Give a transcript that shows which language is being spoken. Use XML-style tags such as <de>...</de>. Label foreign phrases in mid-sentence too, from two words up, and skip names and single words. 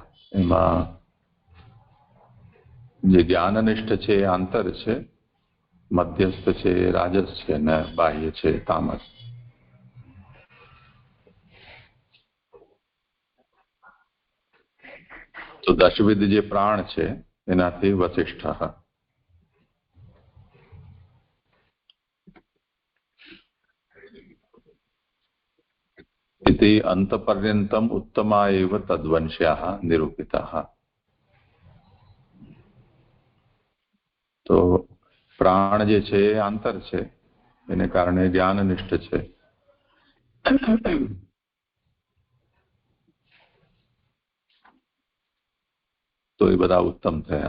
<gu>એમાં જે જ્ઞાનનિષ્ઠ છે એ આંતર છે, મધ્યસ્થ છે એ રાજસ છે, ને બાહ્ય છે તામસ. તો દશવિધ જે પ્રાણ છે એનાથી વસિષ્ઠ.</gu> <sa>इति अंतपर्यंतम उत्तमा एव तद्वंश्याः निरूपिताः.</sa> <gu>તો પ્રાણ જે છે એ આંતર છે, એને કારણે જ્ઞાનનિષ્ઠ છે. તો એ બધા ઉત્તમ થયા.</gu>